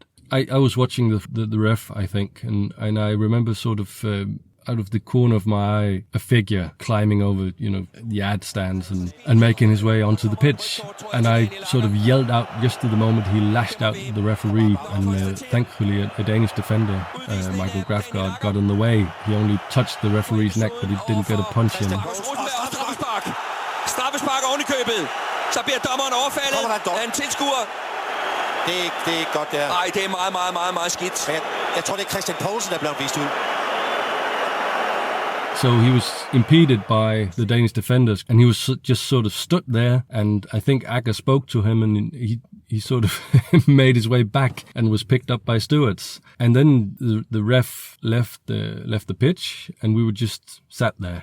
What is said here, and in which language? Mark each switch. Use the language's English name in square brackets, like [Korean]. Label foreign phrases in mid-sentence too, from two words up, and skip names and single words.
[English] I was watching the ref, I think, and I remember sort of out of the corner of my eye, a figure climbing over, the ad stands and making his way onto the pitch. And I sort of yelled out just at the moment he lashed out the referee, and thankfully a Danish defender, Michael Grafgaard, got in the way. He only touched the referee's neck, but he didn't get a punch in. [Danish] Straffespark oven i købet. Så bliver dommeren overfaldet af en tilskuer. Det er godt der. Nej, det er meget, meget, meget, meget skidt. Jeg tror, det er Christian Poulsen, der blev vist ud. [English] So he was impeded by the Danish defenders, and he was just sort of stood there, and I think Akker spoke to him, and he sort of made his way back and was picked up by stewards. And then the ref left the pitch, and we were just sat there.